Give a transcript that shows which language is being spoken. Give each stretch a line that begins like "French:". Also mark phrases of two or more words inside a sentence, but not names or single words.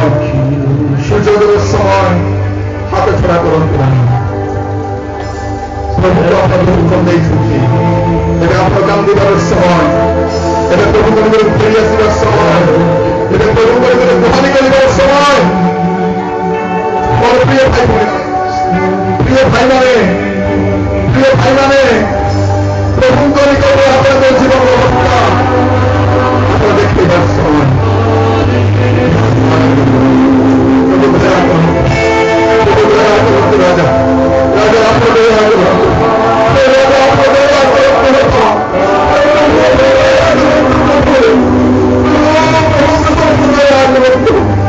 Odia: ସୁଯୋଗର ସମୟ ହାତ ଛଡ଼ା କରନ୍ତୁ ନାହିଁ ପ୍ରଭୁଙ୍କୁ ଆପଣ ହୁକୁମ ଦେଇଛନ୍ତି ଏବେ ଆପଣ କାନ୍ଦିବାର ସମୟ ଏବେ ପ୍ରଭୁଙ୍କ ନିକଟକୁ ଫେରି ଆସିବାର ସମୟ ଏବେ ପ୍ରଭୁଙ୍କ ନିକଟରେ ଗୁହାରି କରିବାର ସମୟ ମୋର ପ୍ରିୟ ଭାଇମାନେ ପ୍ରଭୁଙ୍କ ନିକଟରେ ଆପଣଙ୍କ ଜୀବନ ଅବସ୍ଥା ଆପଣ ଦେଖେଇବାର ସମୟ
Hindi: राजा राजा आपको दया करो राजा आपको दया करो